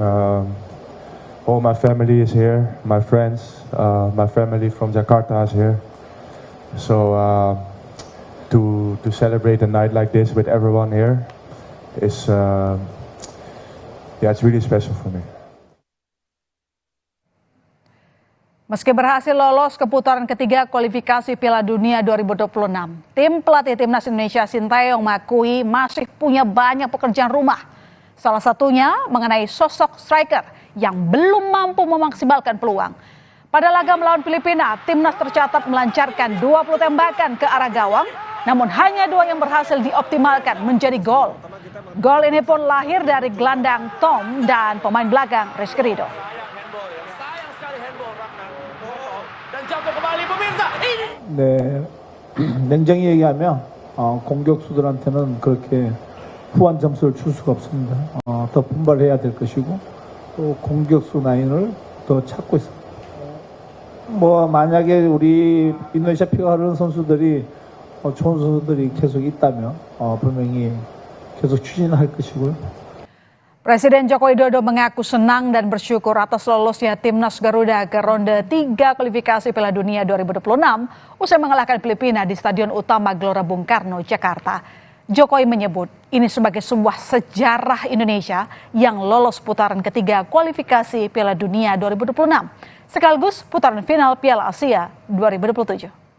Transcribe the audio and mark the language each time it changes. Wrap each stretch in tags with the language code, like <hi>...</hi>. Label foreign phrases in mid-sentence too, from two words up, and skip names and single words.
<en>All my family is here, my friends, my family from Jakarta is here. So to celebrate a night like this with everyone here is, it's really special for me.</en> <id>Meski berhasil lolos ke putaran ketiga kualifikasi Piala Dunia 2026, tim pelatih Timnas Indonesia Sintayong mengakui masih punya banyak pekerjaan rumah. Salah satunya mengenai sosok striker yang belum mampu memaksimalkan peluang. Pada laga melawan Filipina, Timnas tercatat melancarkan 20 tembakan ke arah gawang, namun hanya 2 yang berhasil dioptimalkan menjadi gol. Gol ini pun lahir dari gelandang Tom dan pemain belakang Rizky Ridho.</id> <ko>네, 냉정히 얘기하면 공격수들한테는 그렇게 후한 점수를 줄 수가 없습니다. 더 분발해야 될 것이고 또 공격수 라인을 더 찾고 있습니다. 뭐 만약에 우리 인도네시아 피가 흐르는 선수들이 좋은 선수들이 계속 있다면 분명히 계속 추진할 것이고요.</ko> <id>Presiden Joko Widodo mengaku senang dan bersyukur atas lolosnya Timnas Garuda ke ronde 3 kualifikasi Piala Dunia 2026 usai mengalahkan Filipina di Stadion Utama Gelora Bung Karno, Jakarta. Jokowi menyebut ini sebagai sebuah sejarah Indonesia yang lolos putaran ketiga kualifikasi Piala Dunia 2026, sekaligus putaran final Piala Asia 2027.</id>